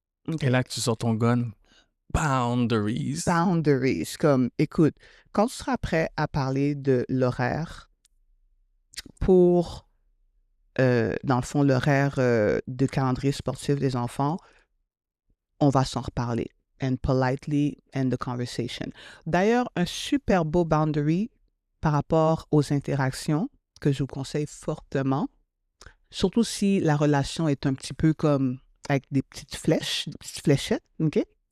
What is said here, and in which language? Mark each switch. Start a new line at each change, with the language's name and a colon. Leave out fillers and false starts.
French: Okay. Et là, que tu sors ton gun. Boundaries. Boundaries. Comme, écoute, quand tu seras prêt à parler de l'horaire pour, dans le fond, l'horaire de calendrier sportif des enfants, on va s'en reparler.
English: And politely end the conversation.
French: D'ailleurs, un super beau boundary par rapport aux interactions que je vous conseille fortement, surtout si la relation est un petit peu comme avec des petites flèches, des petites fléchettes, OK?